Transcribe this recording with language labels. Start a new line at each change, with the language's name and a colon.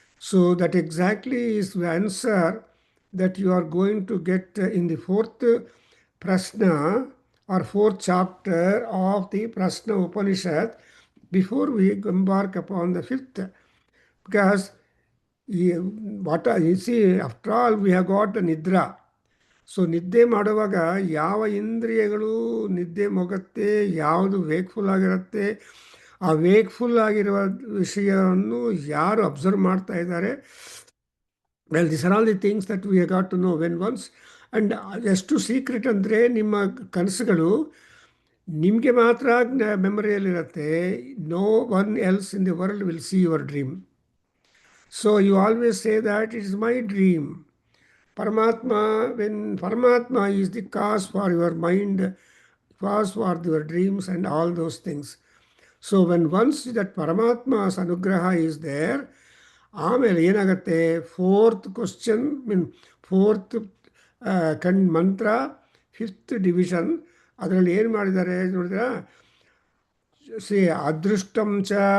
English: So that exactly is the answer that you are going to get in the fourth prashna or fourth chapter of the Prashna Upanishad, before we embark upon the fifth. Because you see, after all, we have got the nidra.
Kannada: So ನಿದ್ದೆ ಮಾಡುವಾಗ ಯಾವ ಇಂದ್ರಿಯಗಳು ನಿದ್ದೆ ಮೊಗತ್ತೆ, ಯಾವುದು wakeful ಆಗಿರುತ್ತೆ, ಆ wakeful ಆಗಿರುವ ವಿಷಯವನ್ನು ಯಾರು ಅಬ್ಸರ್ವ್ ಮಾಡ್ತಾ ಇದ್ದಾರೆ,
English: Well this are all the things that we got to know when once.
Kannada: And ಎಷ್ಟು ಸೀಕ್ರೆಟ್ ಅಂದರೆ ನಿಮ್ಮ ಕನಸುಗಳು ನಿಮಗೆ ಮಾತ್ರ ಮೆಮೊರಿಯಲ್ಲಿರುತ್ತೆ.
English: No one else in the world will see your dream. So you always say that it is my dream. Paramatma, when Paramatma is the cause for your mind, cause for your dreams and all those things. So when once that Paramatma's anugraha is there,
Kannada: ಆಮೇಲೆ ಏನಾಗುತ್ತೆ, fourth question ಮೀನ್ fourth ಮಂತ್ರ, fifth division, ಅದರಲ್ಲಿ ಏನು ಮಾಡಿದ್ದಾರೆ ನೋಡಿದ್ರ, C ಅದೃಷ್ಟಂ ಚ,